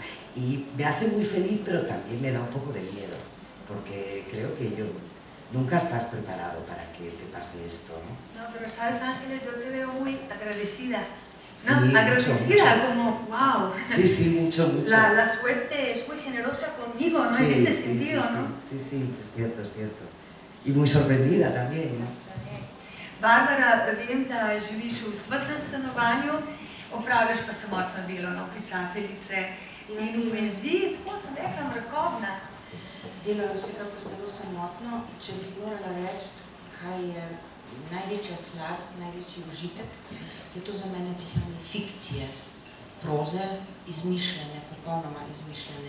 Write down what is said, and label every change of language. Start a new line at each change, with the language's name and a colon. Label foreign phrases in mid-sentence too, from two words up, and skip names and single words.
Spanish: Y me hace muy feliz, pero también me da un poco de miedo, porque creo que nunca estás preparado para que te pase esto, ¿no? No, pero sabes, Ángeles, yo te veo muy agradecida Sí, agradecida, como, wow. Sí, mucho. La suerte es muy generosa conmigo, ¿no? En ese sentido, ¿no? Sí, es cierto. I muy sorprendida también, ¿no?
Slovenian: Barbara, vem, da živiš v svetlem stanovanju, opravljaš pa samotno delo, no, pisateljice. In v poeziji, tako sem rekla, mrakovna. Delo je vsekakor zelo samotno. Če bi morala reči, kaj je največja slast, največji užitek, je to za mene pisanje fikcije, proze, izmišljene, popolnoma izmišljene.